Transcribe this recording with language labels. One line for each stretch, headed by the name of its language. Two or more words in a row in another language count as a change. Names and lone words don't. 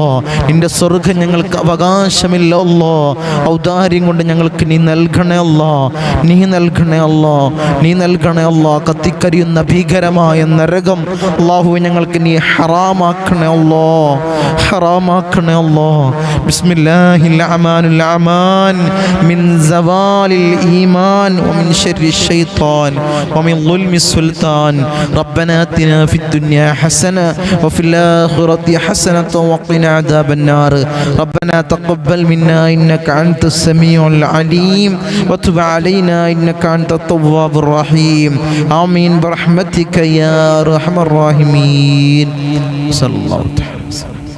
Malayalam: നിന്റെ സ്വർഗ്ഗം ഞങ്ങൾക്ക് അവകാശമില്ല അല്ലാ, ഔദാര്യം കൊണ്ട് ഞങ്ങൾക്ക് നീ നൽകണേ അല്ലാ, നീ നൽകണേ അല്ലാ, നീ നൽകണേ അല്ലാ. കത്തിക്കരിയുന്ന ഭീകരമായ നരകം അല്ലാഹു ഞങ്ങൾക്ക് നീ ഹറാമാക്കണേ അല്ലാ, ഹറാമാക്കണേ അല്ലാ.
Arabic: بسم الله الأمان الأمان من زوال الإيمان ومن شر الشيطان. ومن ظلم السلطان ربنا آتنا في الدنيا حسنة وفي الآخرة حسنة وقنا عذاب النار ربنا تقبل منا إنك أنت السميع العليم وتب علينا إنك أنت التواب الرحيم آمين برحمتك يا أرحم الراحمين صلى الله تعالى وسلم.